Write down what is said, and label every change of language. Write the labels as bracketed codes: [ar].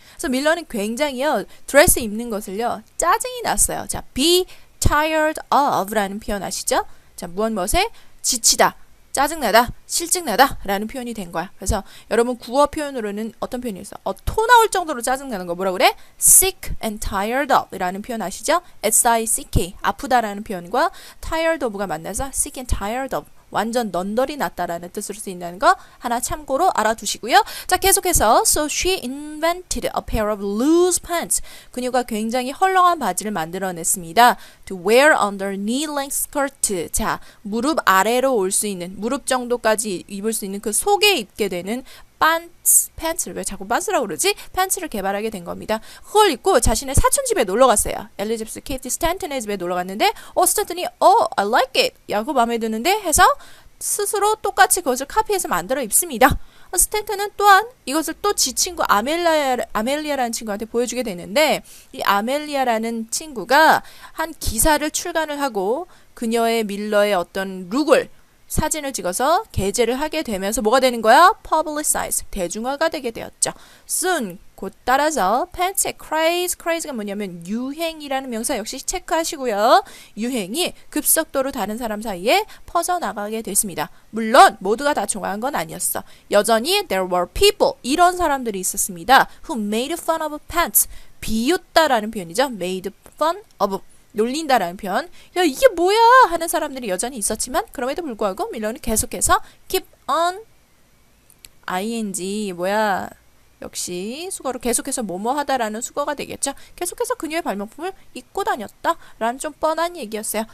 [ko] 그래서 밀러는 굉장히요 드레스 입는 것을요 짜증이 났어요. 자, be tired of 라는 표현 아시죠? 자, 무엇에? 지치다, 짜증나다, 실증나다 라는 표현이 된 거야. 그래서 여러분 구어 표현으로는 어떤 표현이 있어? 토 나올 정도로 짜증나는 거 뭐라 그래? sick and tired of 라는 표현 아시죠? sick, 아프다라는 표현과 tired of가 만나서 sick and tired of, 완전 넌덜이 났다라는 뜻으로 쓰인다는 거 하나 참고로 알아두시고요. 자, 계속해서 [en] So she invented a pair of loose pants. [ko] 그녀가 굉장히 헐렁한 바지를 만들어냈습니다. [en] To wear under knee-length skirt. [ko] 자, 무릎 아래로 올 수 있는, 무릎 정도까지 입을 수 있는 그 속에 입게 되는 팬츠를 왜 자꾸 빤스라고 그러지? 팬츠를 개발하게 된 겁니다. 그걸 입고 자신의 사촌 집에 놀러 갔어요. 엘리자베스 케이티 스탠튼의 집에 놀러 갔는데 스탠튼이 [en] I like it. [ko] 야, 그거 마음에 드는데 해서 스스로 똑같이 그것을 카피해서 만들어 입습니다. 스탠튼은 또한 이것을 또 지 친구 아멜리아라는 친구한테 보여주게 되는데 이 아멜리아라는 친구가 한 기사를 출간을 하고 그녀의 밀러의 어떤 룩을 사진을 찍어서 게재를 하게 되면서 뭐가 되는 거야? publicize, 대중화가 되게 되었죠. soon, 곧 따라서 팬츠의 craze가 뭐냐면 유행이라는 명사 역시 체크하시고요. 유행이 급속도로 다른 사람 사이에 퍼져나가게 됐습니다. 물론 모두가 다 좋아한 건 아니었어. 여전히 [en] there were people, [ko] 이런 사람들이 있었습니다. [en] who made fun of pants, [ko] 비웃다라는 표현이죠. made fun of, 놀린다라는 표현. 야, 이게 뭐야 하는 사람들이 여전히 있었지만 그럼에도 불구하고 밀러는 계속해서 keep on ing 뭐야 역시 수거로 계속해서 뭐뭐 하다라는 수거가 되겠죠. 계속해서 그녀의 발명품을 입고 다녔다 라는 좀 뻔한 얘기였어요.